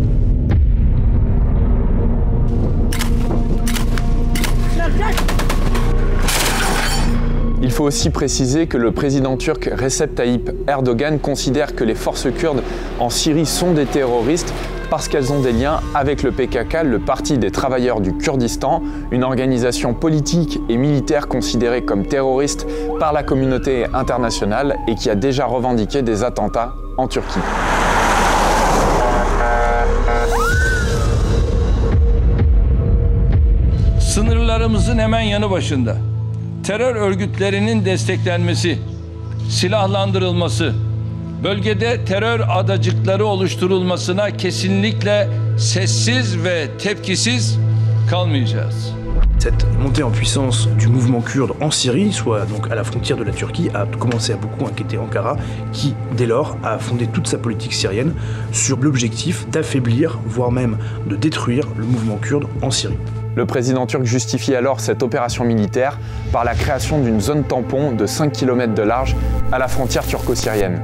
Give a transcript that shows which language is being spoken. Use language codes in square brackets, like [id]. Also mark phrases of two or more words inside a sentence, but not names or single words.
[fr] Il faut aussi préciser que le président turc Recep Tayyip Erdogan considère que les forces kurdes en Syrie sont des terroristes parce qu'elles ont des liens avec le PKK, le Parti des travailleurs du Kurdistan, une organisation politique et militaire considérée comme terroriste par la communauté internationale et qui a déjà revendiqué des attentats en Turquie. [tr] Sınırlarımızın hemen yanı başında terör örgütlerinin desteklenmesi, silahlandırılması, bölgede terör adacıkları oluşturulmasına kesinlikle sessiz ve tepkisiz kalmayacağız. [fr] Cette montée en puissance du mouvement kurde en Syrie, soit donc à la frontière de la Turquie, a commencé à beaucoup inquiéter Ankara, qui, dès lors, a fondé toute sa politique syrienne sur l'objectif d'affaiblir, voire même de détruire le mouvement kurde en Syrie. Le président turc justifie alors cette opération militaire par la création d'une zone tampon de 5 km de large à la frontière turco-syrienne.